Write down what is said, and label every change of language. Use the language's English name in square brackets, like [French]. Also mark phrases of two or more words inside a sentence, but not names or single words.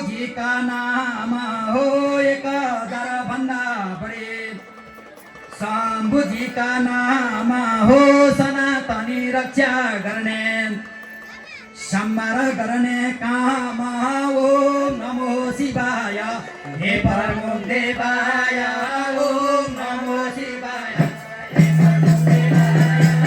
[Nepali] का नाम हो 1000 भन्दा बढी शम्भुजीका नाम हो सनातनी रक्षा गर्ने सम्हार गर्ने काम [Sanskrit] ओम नमो शिवाय हे परम देवाय ओम नमो शिवाय हे परम देवाय